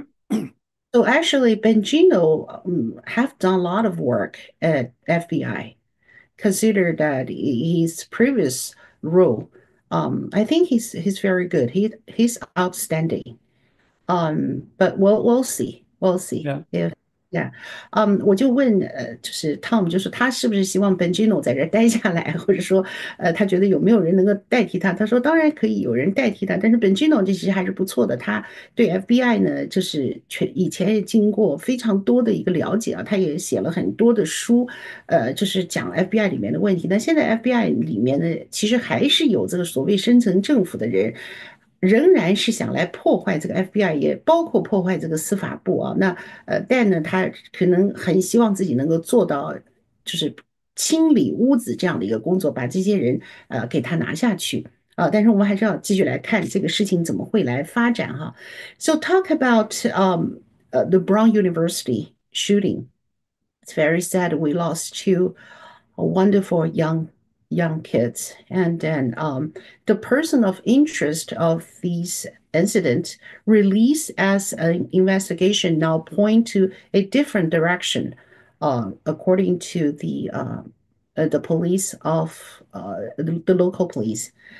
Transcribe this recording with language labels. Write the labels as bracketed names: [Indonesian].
[English] So actually, Bengino have done a lot of work at FBI. Consider that his previous role, I think he's very good. He's outstanding. But we'll see, we'll see do. [Chinese] if yeah，我就问就是 Tom，就是他是不是希望 Bengino 在这儿待下来，或者说他觉得有没有人能够代替他？他说当然可以有人代替他，但是 Bengino 这其实还是不错的。他对 FBI 呢，就是以前也经过非常多的一个了解啊，他也写了很多的书，就是讲 FBI 里面的问题。那现在 FBI 里面呢，其实还是有这个所谓深层政府的人。仍然是想来破坏这个 FBI，也包括破坏这个司法部啊。那但呢，他可能很希望自己能够做到，就是清理屋子这样的一个工作，把这些人给他拿下去啊。但是我们还是要继续来看这个事情怎么会来发展哈。 [English] So talk about the Brown University shooting. It's very sad we lost two wonderful young kids, and then the person of interest of these incidents released as an investigation now point to a different direction, according to the police of the local police.